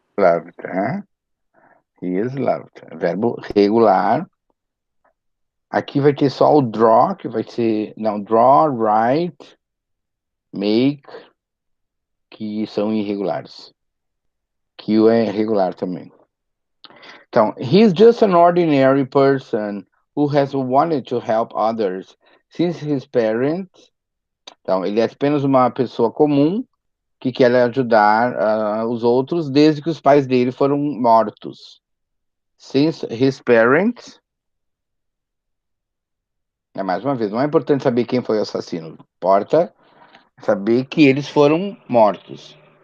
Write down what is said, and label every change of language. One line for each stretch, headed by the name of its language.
English: Loved, né? He is loved.
Portuguese: Verbo regular. Aqui vai ter só o draw, que vai ser. Não, draw, write, make, que são irregulares. Kill é regular também.
English: Então, he's just an ordinary person who has wanted to help others since his parents.
Portuguese: Então, ele é apenas uma pessoa comum que quer ajudar os outros desde que os pais dele foram mortos.
English: Since his parents.
Portuguese: Mais uma vez, não é importante saber quem foi o assassino. Importa saber que eles foram mortos.